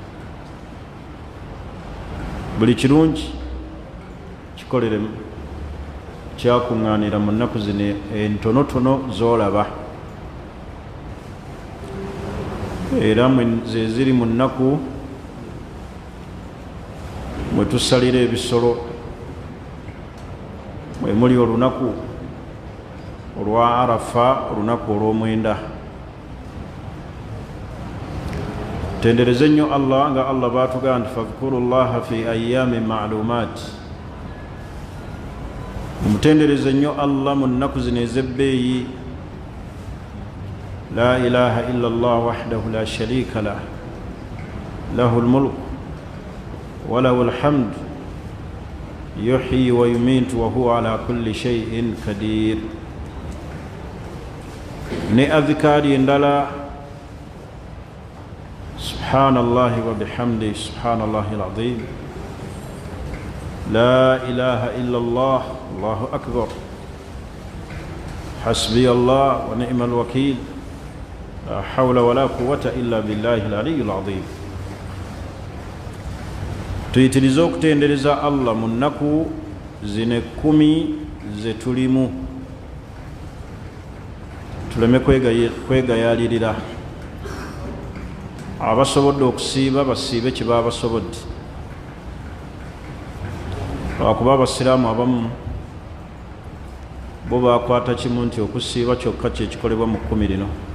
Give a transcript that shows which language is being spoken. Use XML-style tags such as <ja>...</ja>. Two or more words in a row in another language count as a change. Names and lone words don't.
<lg>Buli kirungi kikoleremu, kyakuŋŋaanira mu nnaku zino entonotono z'olaba, era ze ziri mu nnaku mwe tusalira ebisolo, mwe muli olunaku olwa Arafa, olunaku olw'omwenda. Tendereze nnyo Allah nga Allah baatugaa nti</lg> <ar>فاذكروا الله في أيام معلومات.</ar> <lg>Mutendereze nnyo Allah mu nnaku zino ez'ebbeeyi.</lg> <ar>لا إله إلا الله وحده لا شريك له، له الملك وله الحمد يحيي ويميت وهو على كل شيء قدير.</ar> <lg>Ne adhikari endala</lg> <ar>سبحان الله وبحمده سبحان الله العظيم، لا إله إلا الله، الله أكبر، حسبي الله ونعم الوكيل، لا حول ولا قوة إلا بالله العلي العظيم.</ar> <lg>Tuyitirize okutendereza Allah mu nnaku zino 10 ze tulimu. tuleme kwegayalirira. Abasobodde okusiiba basiibe kye baba basobodde, lwakuba abasiraamu abamu bo bakwata kimu nti okusiiba kyokka kyekikolebwa mu 10 lino.</lg>